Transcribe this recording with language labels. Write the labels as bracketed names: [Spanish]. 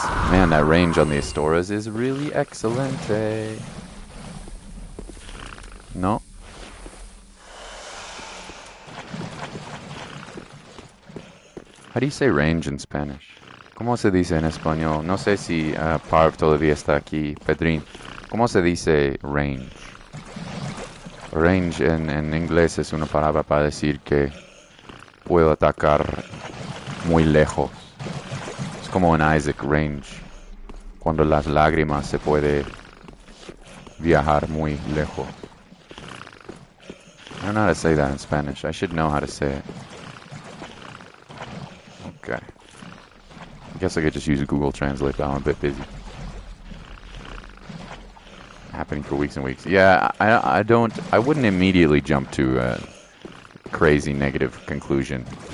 [English] Man, that range on the Astoras is really excellent. No? How do you say range in Spanish? [Spanish] ¿Cómo se dice en español? No sé si Parv todavía está aquí. Pedrín, ¿cómo se dice range? Range en inglés es una palabra para decir que puedo atacar muy lejos. Es como en Isaac range. Cuando las lágrimas se puede viajar muy lejos. [English] I don't know how to say that in Spanish. I should know how to say it. Okay. I guess I could just use Google Translate, but I'm a bit busy. Happening for weeks and weeks. Yeah, I wouldn't immediately jump to a crazy negative conclusion.